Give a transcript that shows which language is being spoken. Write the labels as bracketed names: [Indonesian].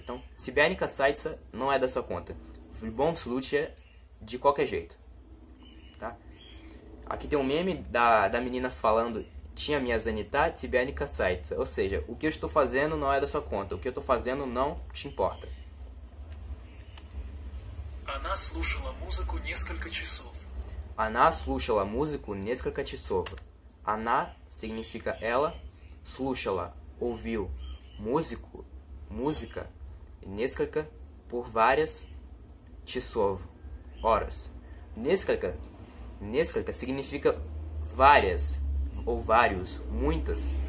[Portuguese] Então, [Russian] тебя не касается [Portuguese] não é da sua conta. [Russian] В любом случае, [Portuguese] de qualquer jeito. Tá? Aqui tem um meme da menina falando: tinha minha занята, [Russian] тебя не касается. [Portuguese] Ou seja, o que eu estou fazendo não é da sua conta. O que eu estou fazendo não te importa. [Russian] Она слушала музыку несколько часов. Она слушала музыку несколько часов. [Portuguese] Она significa ela, слушала, ouviu, música, несколько, por várias, часов, horas. Nесколько significa várias, ou vários, muitas.